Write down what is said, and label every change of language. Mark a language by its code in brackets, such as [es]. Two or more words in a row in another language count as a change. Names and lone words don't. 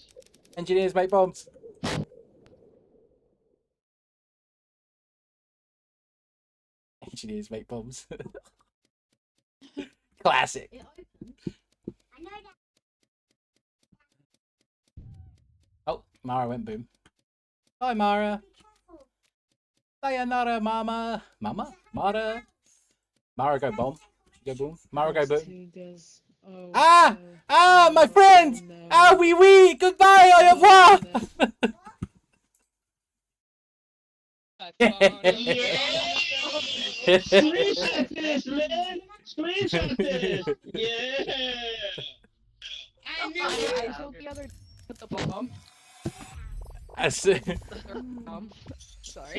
[en] Engineers make bombs. Engineers make bombs. Classic. Oh, Mara went boom. Bye, Mara. Sayonara, Mama. Mama? Mara? Mara go bomb. Go boom. Mara go boom. Oh, my friend! [fr] Ah, oui, oui! [en] Goodbye, [fr] au revoir! [en] Screenshot this, man! Screenshot this! Yeah! I showed the other with the bomb. Sorry.